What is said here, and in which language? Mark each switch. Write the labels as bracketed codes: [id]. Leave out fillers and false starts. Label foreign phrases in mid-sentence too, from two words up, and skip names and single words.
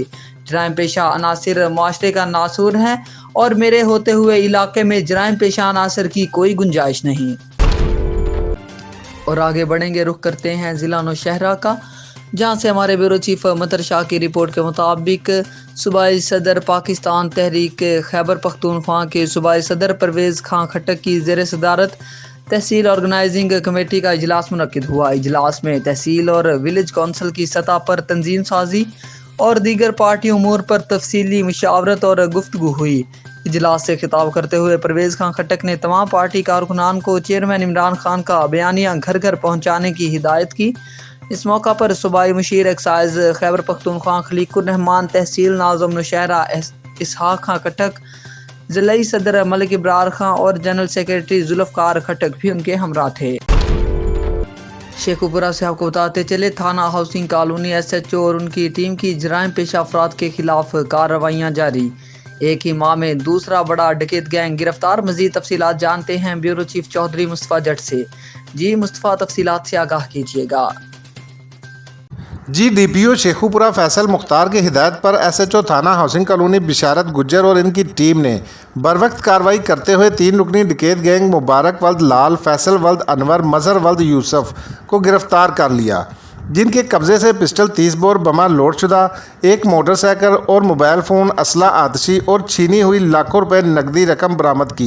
[ur] جرائم پیشہ عناصر معاشرے کا ناسور ہیں اور میرے ہوتے ہوئے علاقے میں جرائم پیشہ عناصر کی کوئی گنجائش نہیں. اور آگے بڑھیں گے، رخ کرتے ہیں ضلع نوشہرہ کا، جہاں سے ہمارے [en] bureau chief [ur] مطر شاہ کی رپورٹ کے مطابق صوبائی صدر پاکستان تحریک خیبر پختونخوا کے صوبائی صدر پرویز خان خٹک کی زیر صدارت تحصیل [en] organizing committee [ur] کا اجلاس منعقد ہوا. اجلاس میں تحصیل اور [en] village council [ur] کی سطح پر تنظیم سازی اور دیگر پارٹی امور پر تفصیلی مشاورت اور گفتگو ہوئی. اجلاس سے خطاب کرتے ہوئے پرویز خان خٹک نے تمام پارٹی کارکنان کو چیئرمین عمران خان کا بیانیہ گھر گھر پہنچانے کی ہدایت کی. اس موقع پر صوبائی مشیر ایکسائز خیبر پختونخوا خلیق الرحمان، تحصیل ناظم نوشہرہ اسحاق خان خٹک، ضلعی صدر ملک ابرار خان اور [en] general secretary [ur] ذوالفقار خٹک بھی ان کے ہمراہ تھے. شیخوپورہ سے آپ کو بتاتے چلے، تھانہ ہاؤسنگ کالونی SHO اور ان کی ٹیم کی جرائم پیشہ افراد کے خلاف کارروائیاں جاری. ایک ہی ماہ میں دوسرا بڑا ڈکیت گینگ گرفتار. مزید تفصیلات جانتے ہیں [en] bureau chief [ur] چودھری مصطفیٰ جٹ سے. جی مصطفیٰ، تفصیلات سے آگاہ کیجیے گا. جی ڈی پی او شیخو پورہ فیصل مختار کی ہدایت پر ایس ایچ او تھانہ ہاؤسنگ کالونی بشارت گجر اور ان کی ٹیم نے بروقت کارروائی کرتے ہوئے 3 رکنی ڈکیت گینگ مبارک ولد لال، فیصل ولد انور، مظہر ولد یوسف کو گرفتار کر لیا، جن کے قبضے سے پسٹل 30 بور، بمہ لوڈ شدہ، ایک [en] motorcycle [ur] اور [en] mobile phone, [ur] اسلحہ آتشی اور چھینی ہوئی لاکھوں روپے نقدی رقم برآمد کی.